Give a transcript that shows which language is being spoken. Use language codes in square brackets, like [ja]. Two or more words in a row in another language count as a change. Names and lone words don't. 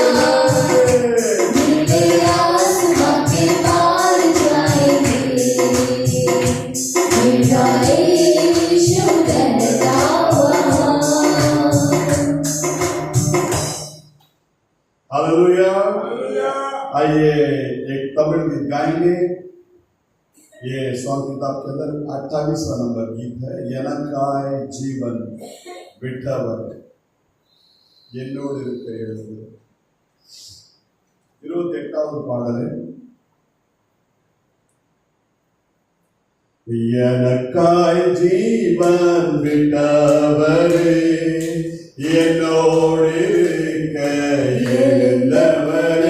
[hi] ये आसमां के पार जाएंगे, मेरा यीशु रहता वहाँ। हालेलुया। आइए एक तमिल गीत गाएंगे। ये सॉन्ग किताब के अंदर 28वां नंबर गीत है। [ta] எனக்காய் ஜீவன் விட்டவர் என்னோடு இருக்க எழுது। 28வது பாடல், எனக்காய் ஜீவன் விட்டவரே என்னோடு இருக்க எழுந்தவரே,